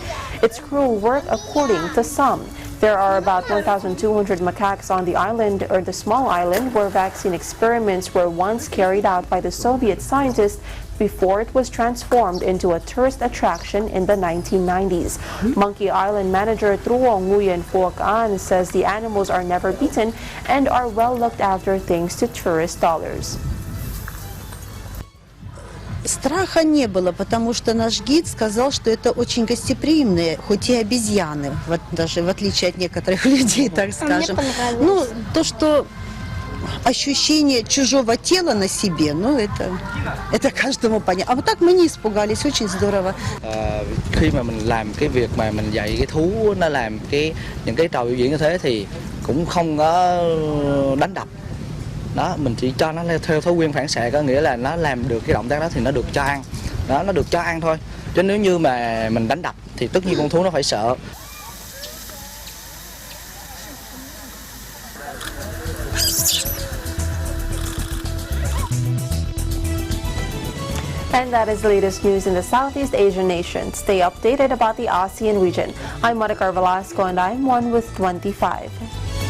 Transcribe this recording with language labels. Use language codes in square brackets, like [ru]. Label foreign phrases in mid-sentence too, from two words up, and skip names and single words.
[en] It's cruel work according to some. There are about 1,200 macaques on the island, or the small island, where vaccine experiments were once carried out by the Soviet scientists before it was transformed into a tourist attraction in the 1990s. Monkey Island manager Truong Nguyen Phuoc An says the animals are never beaten and are well looked after thanks to tourist dollars. [ru] Страха не было, потому что наш гид сказал, что это очень гостеприимные, хоть и обезьяны, вот даже в отличие от некоторых людей, так скажем. Ну, то, что ощущение чужого тела на себе, ну, это каждому понятно. А вот так мы не испугались, очень здорово. [vi] Khi mà mình làm cái việc mà mình dạy cái thú nó làm những cái trò biểu diễn như thế thì cũng không có đánh đập. Đó, mình chỉ cho nó theo thói quen phản xạ, có nghĩa là nó làm được cái động tác đó thì nó được cho ăn. Đó, nó được cho ăn thôi. Chứ nếu như mà mình đánh đập thì tất nhiên con thú nó phải sợ. [en] And that is the latest news in the Southeast Asian nations. Stay updated about the ASEAN region. I'm Monica Velasco and I'm 1 with 25.